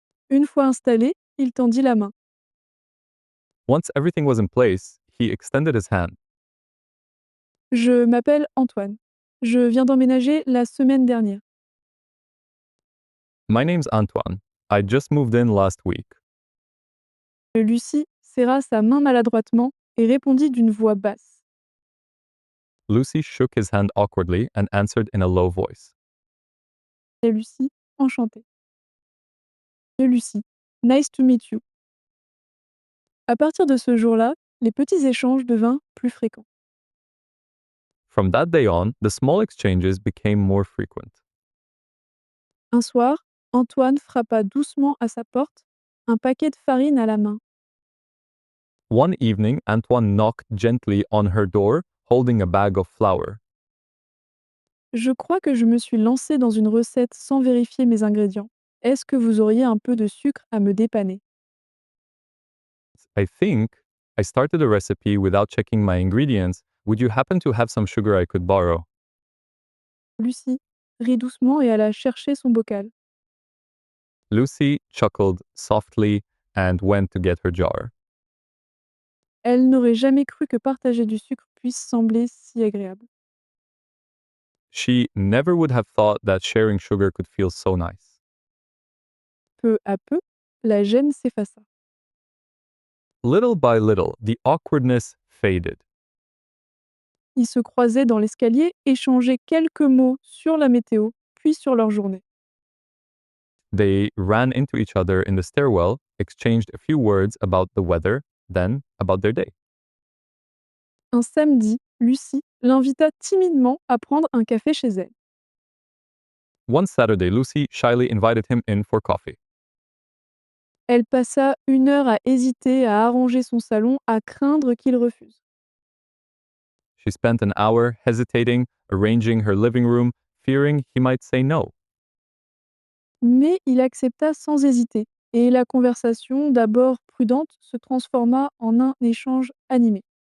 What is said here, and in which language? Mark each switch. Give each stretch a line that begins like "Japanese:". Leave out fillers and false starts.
French: Une fois installé, il tendit la main.
English: Once everything was in place, he extended his hand.
French: «Je m'appelle Antoine. Je viens d'emménager la semaine dernière.»
English: My name's Antoine. I just moved in last week.
French: Lucie serra sa main maladroitement et répondit d'une voix basse:
English: Lucy shook his hand awkwardly and answered in a low voice.
French: «Et Lucie, enchantée.»
English: «Et Lucie, nice to meet you.»
French: À partir de ce jour-là, les petits échanges devinrent plus fréquents.
English: From that day on, the small exchanges became more frequent.
French: Un soir, Antoine frappa doucement à sa porte, un paquet de farine à la main.
English: One evening, Antoine knocked gently on her door, holding a bag of flour.
French: «Je crois que je me suis lancée dans une recette sans vérifier mes ingrédients. Est-ce que vous auriez un peu de sucre à me dépanner?»
English: I think I started a recipe without checking my ingredients. Would you happen to have some sugar I could borrow?
French: Lucie rit doucement et alla chercher son bocal.
English: Lucy chuckled softly and went to get her jar.
French: Elle n'aurait jamais cru que partager du sucre puisse sembler si agréable.
English: She never would have thought that sharing sugar could feel so nice.
French: Peu à peu, la gêne s'effaça.
English: Little by little, the awkwardness faded.
French: Ils se croisaient dans l'escalier, échangeaient quelques mots sur la météo, puis sur leur journée.
English: They ran into each other in the stairwell, exchanged a few words about the weather, then about their day.
French: Un samedi, Lucie l'invita timidement à prendre un café chez elle.
English: One Saturday, Lucy shyly invited him in for coffee.
French: Elle passa 1 heure à hésiter à arranger son salon, à craindre qu'il refuse.
English: She spent an hour hesitating, arranging her living room, fearing he might say no.
French: Mais il accepta sans hésiter Et la conversation, d'abord prudente, se transforma en un échange animé.